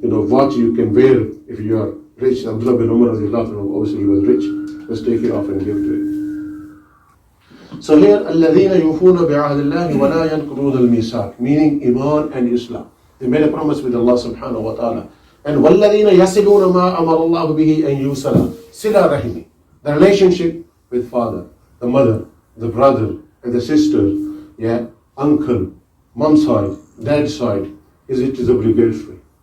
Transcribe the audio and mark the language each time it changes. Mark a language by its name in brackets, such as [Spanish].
[English] What you can wear if you are rich. Abdullah bin Umar, obviously he was rich. Let's take it off and give to it. So here, [Arabic] الَّذِينَ يُوفُونَ بِعَهْدِ اللَّهِ وَلَا يَنْقُضُونَ الْمِيثَاقَ, [English] meaning Iman and Islam. They made a promise with Allah subhanahu wa ta'ala. And [Arabic] وَالَّذِينَ يَصِلُونَ مَا أَمَرَ اللَّهُ بِهِ أَن يُوصَلَ, [English] Sila Rahimi, the relationship with father, the mother, the brother, and the sister, uncle, mom's side, dad's side, it is obligatory.